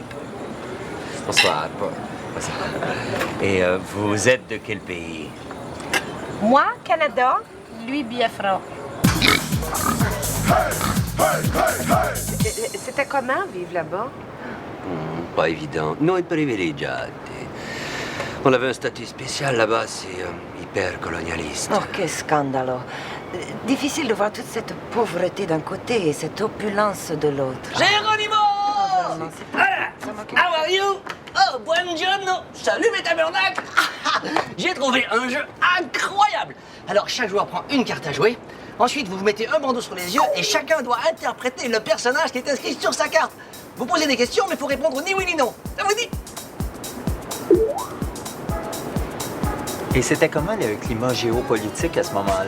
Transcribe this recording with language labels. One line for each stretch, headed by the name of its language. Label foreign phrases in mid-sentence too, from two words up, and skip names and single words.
French: Bonsoir. Et vous êtes de quel pays? Moi, Canada. Louis Biafra. C'était comment vivre là-bas? Pas évident.
Italian: Noi privilegiati.
French: On avait un statut spécial là-bas, c'est hyper colonialiste.
Italian: Oh, che scandalo.
French: Difficile de voir toute cette pauvreté d'un côté et cette opulence de l'autre.
English: Geronimo! How are you?
Italian: Oh, buongiorno!
French: Salut mes tabernacles! J'ai trouvé un jeu incroyable! Alors, chaque joueur prend une carte à jouer. Ensuite, vous vous mettez un bandeau sur les yeux et chacun doit interpréter le personnage qui est inscrit sur sa carte. Vous posez des questions, mais il faut répondre ni oui ni non. Ça vous dit? Et c'était comment le climat géopolitique à ce moment-là?